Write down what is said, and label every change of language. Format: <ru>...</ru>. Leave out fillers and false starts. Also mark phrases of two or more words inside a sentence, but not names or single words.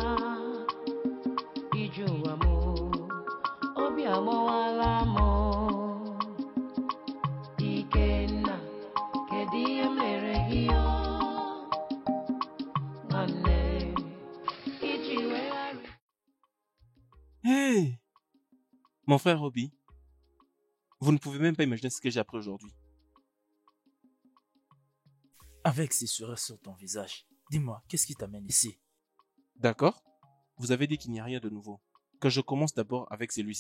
<ig>Iji ụwa m, obi agbawala m. Ikenna, kedu ihe mere gị o? Nwanne, iji wegharịpụ.</ig> <fr>Hey! Mon frère Robbie, vous ne pouvez même pas imaginer ce que j'ai appris aujourd'hui. Avec ces sourires sur ton visage, dis-moi, qu'est-ce qui t'amène ici? D'accord? Vous avez dit qu'il n'y a rien de nouveau. Que je commence d'abord avec celui-ci.</fr>